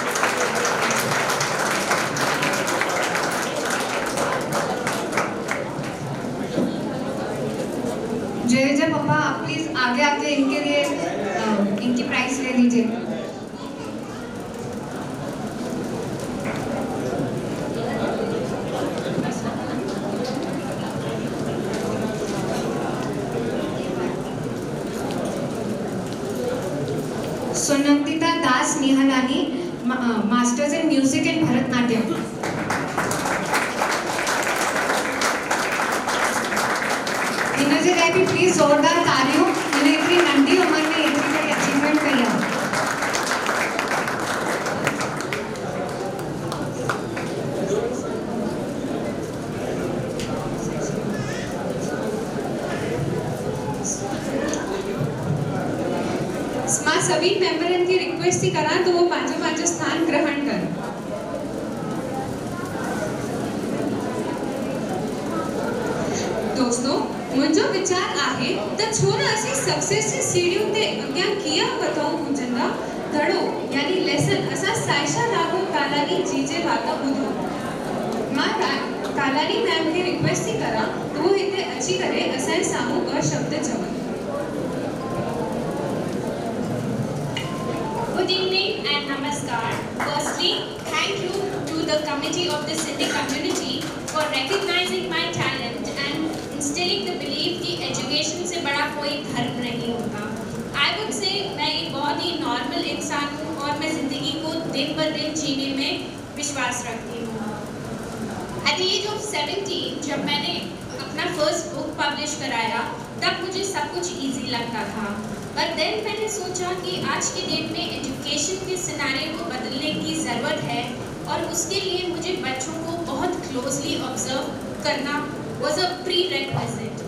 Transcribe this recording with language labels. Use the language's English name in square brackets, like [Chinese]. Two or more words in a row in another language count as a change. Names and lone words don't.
[Hindi] जुएल जे पापा, आप प्लीज़ आगे आके इनके लिए इनकी प्राइस ले लीजिए। [English] Sunandita Das Nihalani, Masters in Music and Bharatanatyam. [Sindhi] हिन जे लाइ बि प्लीज़ ज़ोरदार तालियूं। हिन एतिरी नंढी उमिरि में एतिरी बड़ी अचीवमेंट कई आहे। मां सभी मेंबरनि खे रिक्वेस्ट थी करां तो वो पंहिंजो स्थान ग्रहण कनि। दोस्तों, मुंहिंजो वीचार आहे त छो न असीं सक्सेस जी सीढ़ियुनि ते अॻियां कीअं वधूं। मुंहिंजा धड़ो यानी लेसन असां साइशा राघव कालानी जी जे वाता ॿुधूं। मां कालानी मैम खे रिक्वेस्ट थी करां त वो हिते अची करे असांजे साम्हूं ॿ शब्द चवनि। [English] Good evening and namaskar. Firstly, thank you to the committee of the Sindhi community for recognizing my talent and instilling the belief [Hindi] कि education से बड़ा कोई धर्म नहीं होता। [English] I would say [Hindi] मैं एक बहुत बहुत ही नॉर्मल इंसान हूँ और मैं ज़िंदगी को दिन ब दिन जीने में विश्वास रखती हूँ। [English] at the age of 17 [Hindi] जब मैंने अपना [English] first book publish [Hindi] कराया तब मुझे सब कुछ इजी लगता था, पर देन मैंने सोचा कि आज के डेट में एजुकेशन के सिनेरियो को बदलने की ज़रूरत है और उसके लिए मुझे बच्चों को बहुत [English] closely observe [Hindi] करना [English] was a prerequisite.